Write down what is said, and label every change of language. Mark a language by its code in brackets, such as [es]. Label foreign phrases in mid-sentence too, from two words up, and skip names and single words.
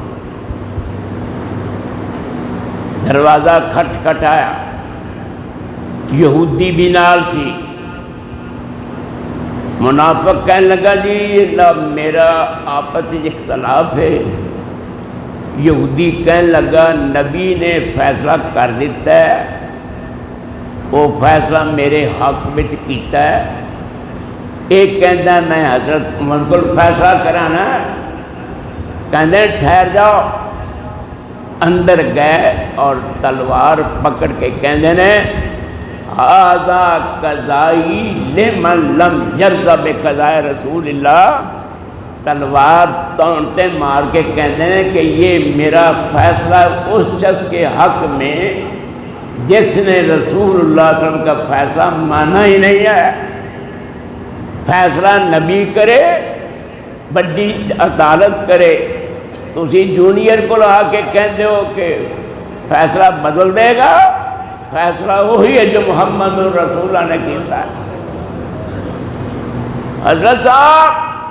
[pa] دروازہ کھٹ کھٹایا یہودی بھی نال تھی منافق کہنے لگا جی نہ میرا آپس اختلاف ہے یہودی کہنے لگا نبی نے فیصلہ کر دیتا ہے وہ فیصلہ میرے حق وچ کیتا ہے ایک کہندا میں حضرت عمر کو فیصلہ کرانا کہندے ٹھہر جاؤ اندر گئے اور تلوار پکڑ کے کہندے نے [ar] ھذا قضائی لمن لم یرض بقضاء رسول اللہ [ur] تلوار تونتے مار کے کہتے ہیں کہ یہ میرا فیصلہ اس شخص کے حق میں جس نے رسول اللہ [ar] صلی اللہ علیہ وسلم [ur] کا فیصلہ مانا ہی نہیں ہے فیصلہ نبی کرے بڑی عدالت کرے تسی جونیئر کو لا کے کہتے ہو کہ فیصلہ بدل دے گا فیصلہ وہی ہے جو محمد رسول اللہ نے کیتا ہے حضرت صاحب